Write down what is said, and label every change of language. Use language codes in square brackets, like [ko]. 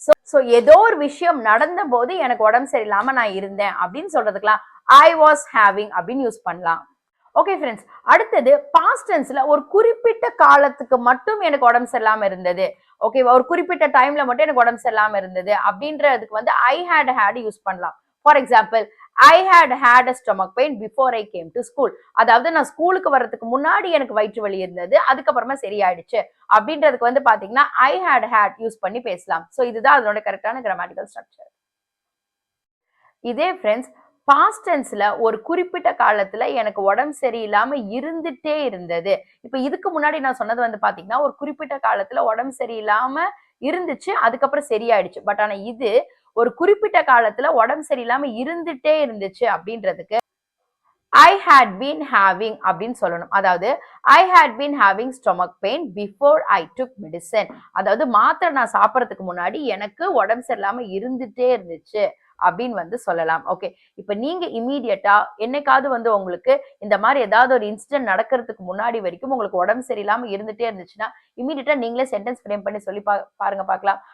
[ta] So ஏதோ ஒரு விஷயம் நடந்த போது எனக்கு உடம்பு சரியில்லாம நான் இருந்தேன் அப்படின்னு சொல்றதுக்கெல்லாம் ஐ வாஸ் ஹேவிங் அப்படின்னு யூஸ் பண்ணலாம். ஓகே ஃப்ரெண்ட்ஸ், அடுத்தது பாஸ்ட் டென்ஸ்ல ஒரு குறிப்பிட்ட காலத்துக்கு மட்டும் எனக்கு உடம்பு சரியில்லாம இருந்தது, ஓகே, ஒரு குறிப்பிட்ட டைம்ல மட்டும் எனக்கு உடம்பு சரியில்லாம இருந்தது அப்படின்றதுக்கு வந்து ஐ ஹேட் யூஸ் பண்ணலாம். For example, [en] I had had a stomach pain before I came to school. [ta] அதாவது நான் ஸ்கூலுக்கு வர்றதுக்கு முன்னாடி எனக்கு வயிற்று வலி இருந்தது, அதுக்கப்புறமா சரியாயிடுச்சு அப்படின்றதுக்கு வந்து பாத்தீங்கன்னா I had யூஸ் பண்ணி பேசலாம். சோ இதுதான் அதனோட கரெக்டான கிராமட்டிக்கல் ஸ்ட்ரக்சர். இதே ஃப்ரெண்ட்ஸ் பாஸ்ட் டென்ஸ்ல ஒரு குறிப்பிட்ட காலத்துல எனக்கு உடம்பு சரியில்லாம இருந்துட்டே இருந்தது. இப்ப இதுக்கு முன்னாடி நான் சொன்னது வந்து பாத்தீங்கன்னா ஒரு குறிப்பிட்ட காலத்துல உடம்பு சரியில்லாம இருந்துச்சு, அதுக்கப்புறம் சரியாயிடுச்சு. பட் ஆனா இது ஒரு குறிப்பிட்ட காலத்துல உடம்பு சரியில்லாம இருந்துட்டே இருந்துச்சு அப்படின்றதுக்கு [en] I had been having [ta] அப்படின்னு சொல்லணும். அதாவது [en] I had been having stomach pain before I took medicine. [ta] அதாவது மாத்திரை நான் சாப்பிடறதுக்கு முன்னாடி எனக்கு உடம்பு சரியில்லாம இருந்துட்டே இருந்துச்சு அப்படின்னு வந்து சொல்லலாம். ஓகே, இப்ப நீங்க இமீடியட்டா என்னைக்காவது வந்து உங்களுக்கு இந்த மாதிரி ஏதாவது ஒரு இன்சிடென்ட் நடக்கிறதுக்கு முன்னாடி வரைக்கும் உங்களுக்கு உடம்பு சரியில்லாம இருந்துட்டே இருந்துச்சுன்னா இமீடியட்டா நீங்களே சென்டென்ஸ் ஃப்ரேம் பண்ணி சொல்லி பாருங்க பார்க்கலாம்.